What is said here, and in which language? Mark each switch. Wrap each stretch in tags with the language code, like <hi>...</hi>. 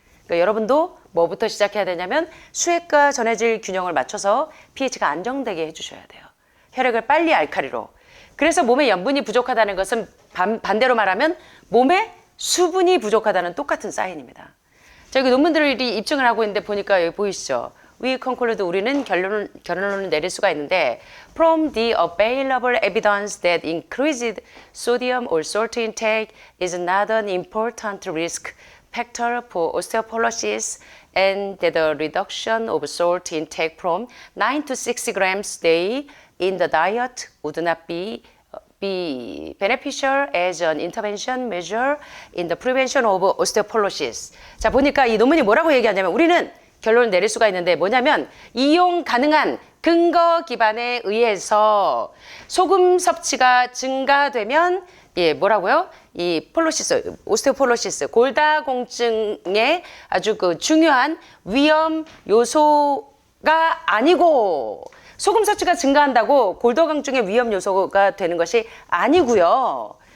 <ko>그러니까 여러분도 뭐부터 시작해야 되냐면 수액과 전해질 균형을 맞춰서 pH가 안정되게 해주셔야 돼요. 혈액을 빨리 알칼리로. 그래서 몸에 염분이 부족하다는 것은 반대로 말하면 몸에 수분이 부족하다는 똑같은 사인입니다. 자, 여기 논문들이 입증을 하고 있는데 보니까 여기 보이시죠?</ko> <en>We conclude</en> <ko>우리는 결론을 내릴 수가 있는데</ko> <en>From the available evidence that increased sodium or salt intake is not an important risk factor for osteoporosis and that the reduction of salt intake from 9 to 6 grams a day in the diet would not be beneficial as an intervention measure in the prevention of osteoporosis.</en> <ko>자, 보니까 이 논문이 뭐라고 얘기하냐면 우리는 결론을 내릴 수가 있는데 뭐냐면 이용 가능한 근거 기반에 의해서 소금 섭취가 증가되면 뭐라고요? 이 폴로시스, 오스테오폴로시스, 골다공증의 아주 그 중요한 위험 요소가 아니고 소금 섭취가 증가한다고 골다공증의 위험 요소가 되는 것이 아니고요.</ko>